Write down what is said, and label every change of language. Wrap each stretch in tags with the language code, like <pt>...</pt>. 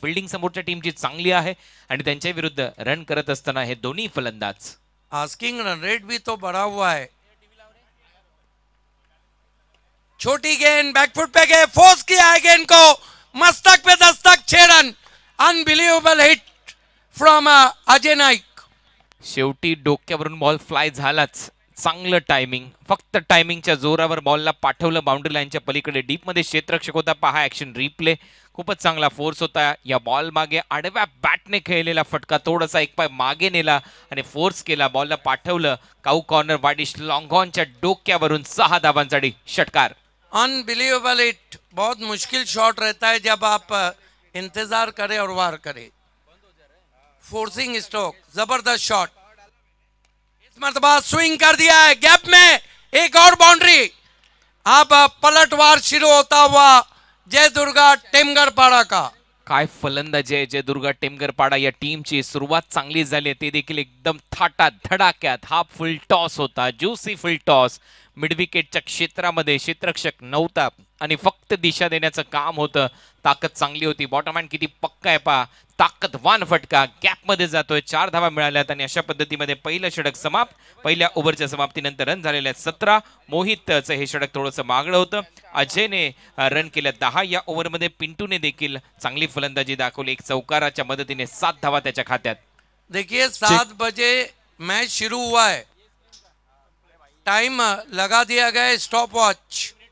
<mr>Fielding समोरच्या टीमची चांगली आहे आणि त्यांच्या विरुद्ध रन करत असताना हे दोन्ही फलंदाज।</mr> <hi>आस्किंग रन रेट भी तो बढ़ा हुआ है। छोटी गेंद बैकफुट पे गए, फोर्स किया है गेंद को, मस्तक पे Dastak, 6 run,</hi> <en>Unbelievable hit from Ajay Naik.</en> <mr>शेवटी डोक्यावरून बॉल फ्लाय झालाच, चांगलं टायमिंग, फक्त टायमिंगच्या जोरावर बॉलला पाठवलं बाउंड्री लाईनच्या पलीकडे। डीप मध्ये क्षेत्ररक्षक होता, पहा ऍक्शन रिप्ले, खूपच चांगला फोर्स होता। या बॉल मागे आडव्या बॅटने खेळलेला फटका, थोडासा एक पाय मागे नेला आणि फोर्स केला, बॉलला पाठवलं काऊ कॉर्नर वाडिश लॉन्गॉनच्या डोक्यावरून 6 धावांसाठी षटकार।</mr> <en>unbelievable hit,</en> <hi>बहुत मुश्किल शॉट रहता है जब आप इंतजार करें और वार करें। फोर्सिंग स्ट्रोक, जबरदस्त शॉट, इस मर्तबा स्विंग कर दिया है, गैप में एक और बाउंड्री। अब पलटवार शुरू होता हुआ जयदुर्गा टेमगरपाडा का।</hi> <mr>काय फलंदाजी आहे जयदुर्गा टेमगरपाडा या टीमची। सुरुवात चांगली झाली, ते देखील एकदम थाटात धडाक्यात। हा फुल टॉस होता, ज्युसी फुल टॉस, मिड विकेटच्या क्षेत्रामध्ये क्षेत्ररक्षक नव्हता आणि फक्त दिशा देण्याचं काम होतं। ताकद चांगली होती, बॉटम हँड किती पक्का आहे पहा, ताकदवान फटका, गॅप मध्ये जातोय, 4 धावा मिळाल्यात आणि अशा पद्धतीमध्ये पहिलं षटक समाप्त। पहिल्या ओव्हरच्या समाप्तीनंतर रन झालेले आहेत 17। मोहितचं हे षटक थोडंसं मागणं होतं, अजयने रन केल्या 10। या ओव्हरमध्ये पिंटूने देखील चांगली फलंदाजी दाखवली, एक चौकाराच्या मदतीने 7 धावा त्याच्या खात्यात।</mr> <hi>देखिए 7 बजे मैच शुरू हुआ है, टाइम लगा दिया गया है, स्टॉप वॉच।</hi>